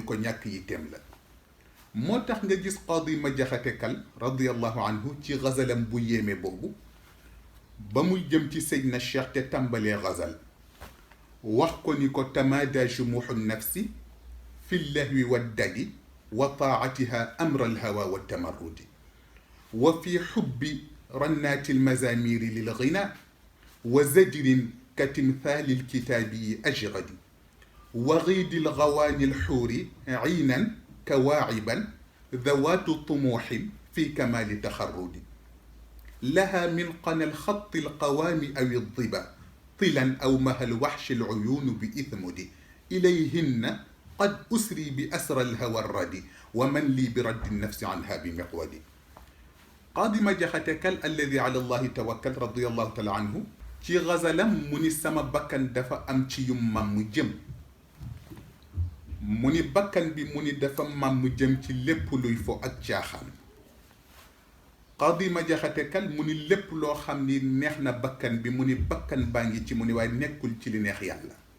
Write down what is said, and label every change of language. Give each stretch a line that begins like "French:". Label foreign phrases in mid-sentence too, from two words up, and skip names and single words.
Wolof: ko ñàkk yitteem la moo tax nga gis Qaadi Ma Jaxate Kal
Arabic: رضي الله عنه
Wolof: ci gazalam bu yéeme boobu ba muy jëm ci Seydina Cheikh te tàmbalee gazal wax ko ni ko
Arabic: تمادى جموح النفس في اللهو والدد و وطاعتها أمر الهوى والتمرد وفي حب رنات المزامير للغنا وزجر كتمثال الكتاب الأجرد وغيد الغواني الحور عينا كواعبا ذوات طموح في كمال تجرد لها من قنا الخط القوام أو الظبا طلا أو مها الوحش العيون بإثمد إليهن قد أسري بأسر الهوى الردي ومن لي برد النفس عنها بمقودي.
Wolof: قاضي ما جختكل
Arabic: الذي على الله توكل رضي الله تعالى عنه
Wolof: ci gazalam mu ni sama bakkan dafa am ci yu mam mu jëm mu ni bakkan bi mu ni dafa mam mu jëm ci lépp luy fo ak caaxaan. Qadi ma jaxate kal mu ni lépp loo xam ni neex na bakkan bi mu ni bakkan baa ngi ci mu ni waaye nekkul ci li neex yàlla.